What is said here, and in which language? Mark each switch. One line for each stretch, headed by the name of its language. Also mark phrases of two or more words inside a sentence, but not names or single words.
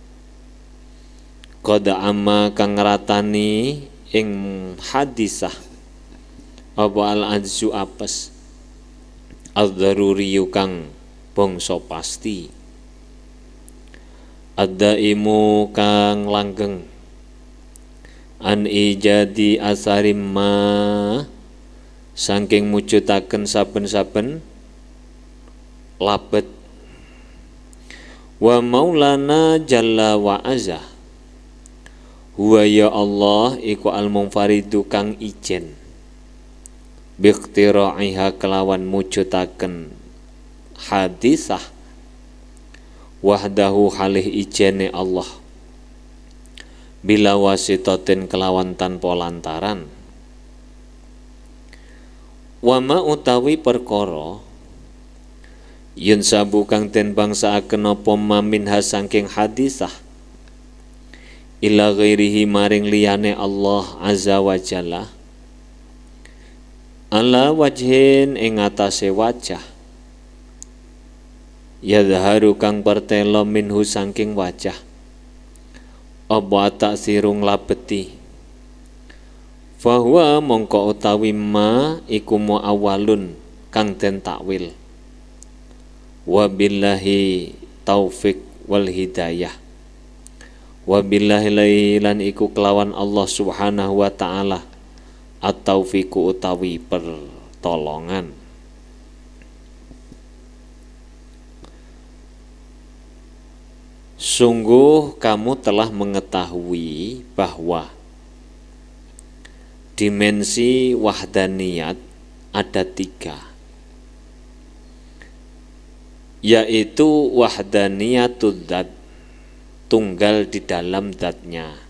Arabic: قد أمّا
Javanese: kang ratani ing hadisah apa al-ajzu apes al-daruriyu kang bangsa pasti ad-daimu kang langgeng
Arabic: عن إيجاد أثرٍ ما
Javanese: saking mujudaken saben-saben labet
Arabic: ومولانا جلّ وعزّ هو
Javanese: ya Allah iku al-munfaridu kang ijen biqtira'iha kelawan mujudaken hadisah wahdahu halih ijene Allah,
Arabic: بلا واسطةٍ
Javanese: kelawan tanpa lantaran, wama utawi perkara
Arabic: ينسب
Javanese: kang den bangsaaken apa maminha saking hadisah
Arabic: إلى غيره
Javanese: maring liyane Allah
Arabic: عزّ وجلّ, على وجهٍ
Javanese: ing atase wajah, yadharu kang pertelo minhu saking wajah, apa taksirung labeti, fahuwa mongko utawi ma iku muawwalun kang den takwil,
Arabic: وبالله التوفيق والهداية,
Javanese: wabillahi lan iku kelawan Allah
Arabic: سبحانه وتعالى التوفيق
Javanese: utawi pertolongan.
Indonesian: Sungguh kamu telah mengetahui bahwa dimensi wahdaniyat ada 3, yaitu
Arabic: وحدانية الذات,
Indonesian: tunggal di dalam zatnya.